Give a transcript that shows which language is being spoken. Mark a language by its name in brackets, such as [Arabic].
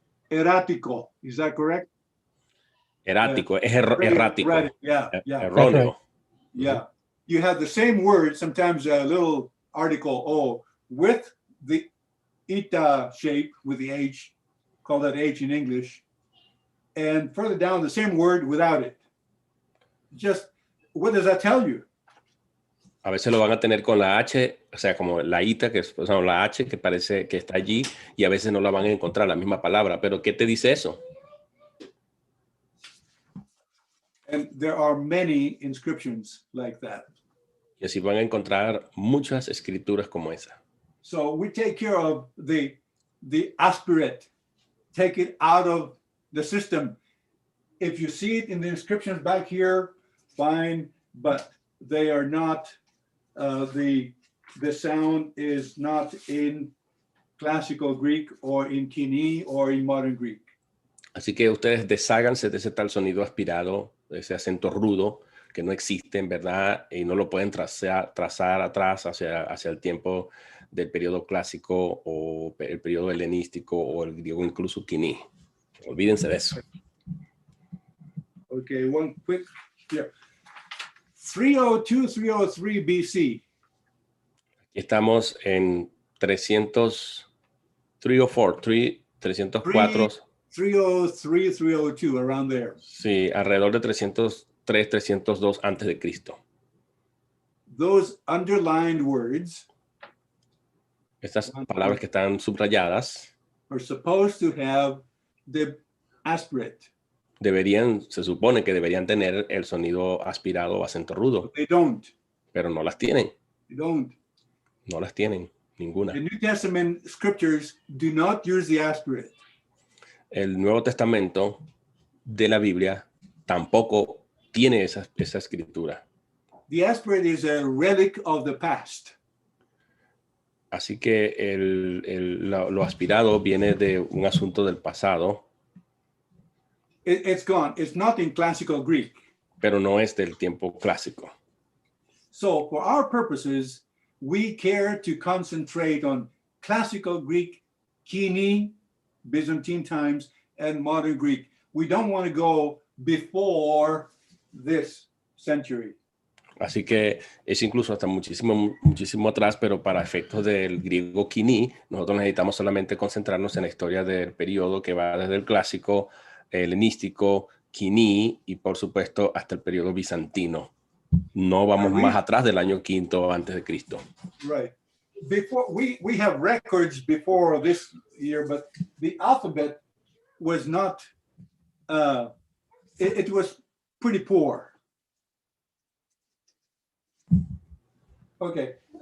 [Spanish] Errático, [English] is that correct? [Spanish] Erático, es [English] Very [Spanish] errático, [English] erratic, yeah, yeah. [Spanish] erróneo. [English] Yeah, you have the same word, sometimes a little article O with the ita shape with the H, call that H in English, and further down the same word without it. Just, what does that tell you? [Spanish] A veces lo van a tener con la H, o sea, como la ita, que es, o sea, la H que parece que está allí, y a veces no la van a encontrar la misma palabra. Pero ¿qué te dice eso? [English] And there are many inscriptions like that. [Spanish] Y así van a encontrar muchas escrituras como esa. [English] So we take care of the aspirate, take it out of the system. If you see it in the inscriptions back here, fine, but they are not, the sound is not in classical Greek or in KOINE or in modern Greek. [Spanish] Así que ustedes desháganse de ese tal sonido aspirado, de ese acento rudo que no existe en verdad y no lo pueden trazar atrás hacia el tiempo del periodo clásico o el periodo helenístico o el griego, incluso KOINE. Olvídense de eso. [English] Okay, one quick, yeah. 302, 303 BC. [Spanish] Aquí estamos en 304, 304. [English] 303, 302, around there. [Spanish] Sí, alrededor de 303, 302 antes de Cristo. [English] Those underlined words [Spanish] Estas palabras que están subrayadas [English] are supposed to have the aspirate. [Spanish] se supone que deberían tener el sonido aspirado o acento rudo. [English] But they don't. [Spanish] Pero no las tienen. [English] They don't. [Spanish] No las tienen, ninguna. [English] The New Testament scriptures do not use the aspirate. [Spanish] El Nuevo Testamento de la Biblia tampoco tiene esa escritura. [English] The aspirate is a relic of the past. [Spanish] Así que lo aspirado viene de un asunto del pasado. [English] It's gone. It's not in classical Greek. [Spanish] Pero no es del tiempo clásico. [English] So for our purposes, we care to concentrate on classical Greek, KOINE, Byzantine times, and modern Greek. We don't want to go before this century. [Spanish] Así que es incluso hasta muchísimo atrás, pero para efectos del griego KOINE, nosotros necesitamos solamente concentrarnos en la historia del periodo que va desde el clásico, helenístico, KOINE y por supuesto hasta el periodo bizantino. No vamos más atrás del año V antes de Cristo. [English] Right. Before we have records before this year, but the alphabet was not. It was pretty poor. Okay.